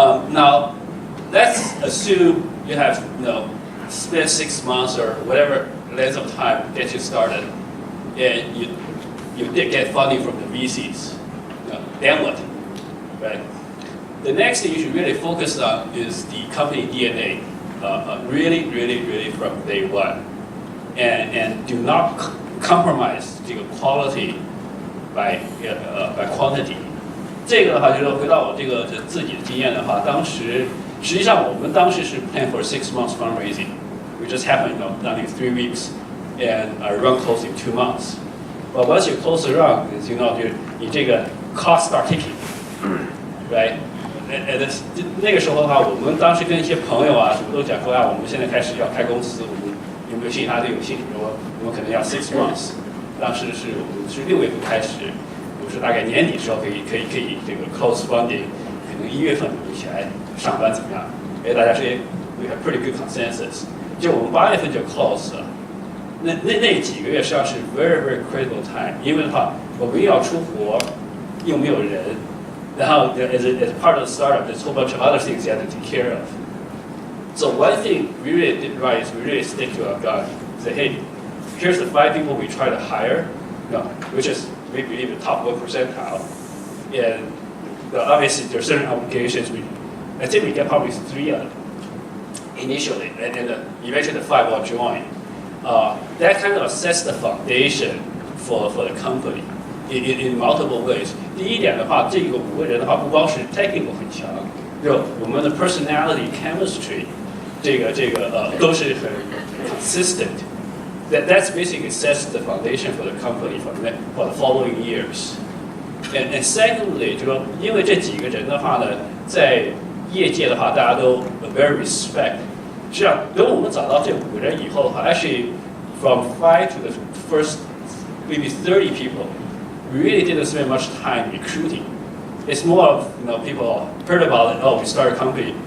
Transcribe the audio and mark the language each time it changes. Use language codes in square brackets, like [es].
[en] Now, let's assume you have spend 6 months or whatever length of time to get you started, and you did get funding from the VCs. Then what? Right? The next thing you should really focus on is the company DNA. Really from day one, and do not compromise [zh] 这个 [en] quality by quantity. [zh] 这个的话就是回到我这个自己的经验的话，实际上我们当时是 [en] plan for 6 months fundraising. We just happened, done in 3 weeks, and run close in 2 months. But once you close the run, you [zh] 这个 [en] cost start ticking, right? [zh] 那个时候的话，我们当时跟一些朋友啊，什么都讲说啊，我们现在开始要开公司，我们有没有兴趣？他都有兴趣，我们可能要 [en] 6 months。 [zh] 当时我们是6月份开始，比如说大概年底的时候可以这个 close funding， 可能1月份一起来上班怎么样？大家说 [en] we have pretty good consensus， [zh] 就我们8月份就 close 了。那几个月实际上是 [en] very critical time， [zh] 因为的话我们又要出国，又没有人，然后 [en] as part of the startup, there's a whole bunch of other things you have to take care of. So one thing we really did right is we really stick to our gun. Say, hey, here's the 5 people we try to hire, which is we believe the top 1 percentile, and obviously there's certain obligations. I think we get probably 3 of them initially, and then eventually the 5 will join. That kind of sets the foundation for the company in multiple ways. [zh] 第一点的话，这个5个人的话，不光是 technical 很强，就我们的 [en] personality chemistry， [zh] 这个都是很 consistent. [en] That's basically sets the foundation for the company for the following years. And secondly， [zh] 就说因为这几个人的话呢，在业界的话，大家都 [en] very respect。 [zh] 实际上，等我们找到这5个人以后的话 [en] ，actually from 5 to the first maybe 30 people, we really didn't spend much time recruiting. It's more of people heard about it. Oh, we started a company.